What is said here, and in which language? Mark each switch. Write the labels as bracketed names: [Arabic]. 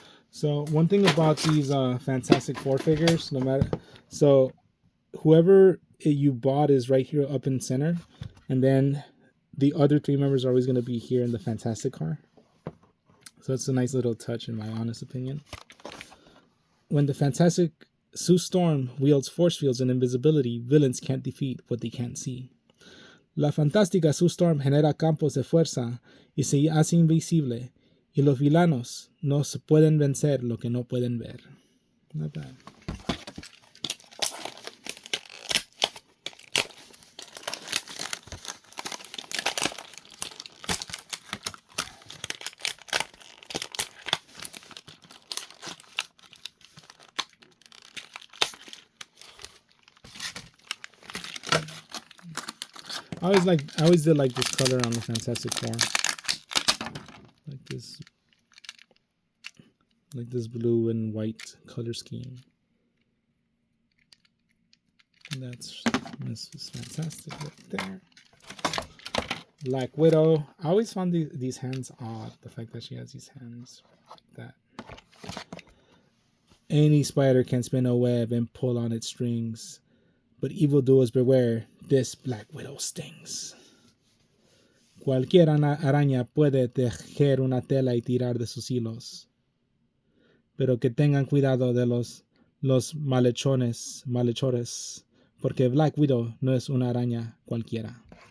[English] So one thing about these Fantastic Four figures, no matter, so whoever you bought is right here up in center, and then the other three members are always going to be here in the Fantastic car. So it's a nice little touch in my honest opinion. When the Fantastic Sue Storm wields force fields and invisibility, villains can't defeat what they can't see. [Spanish] La fantástica Sue Storm genera campos de fuerza y se hace invisible, y los villanos no se pueden vencer lo que no pueden ver. [English] Not bad. I always did like this color on the Fantastic Four. Like this blue and white color scheme. And that's Mrs. Fantastic right there. Black Widow. I always found these hands odd. The fact that she has these hands like that. Any spider can spin a web and pull on its strings. But evildoers beware, this Black Widow stings. [Spanish] Cualquier araña puede tejer una tela y tirar de sus hilos. Pero que tengan cuidado de los malhechores, porque Black Widow no es una araña cualquiera.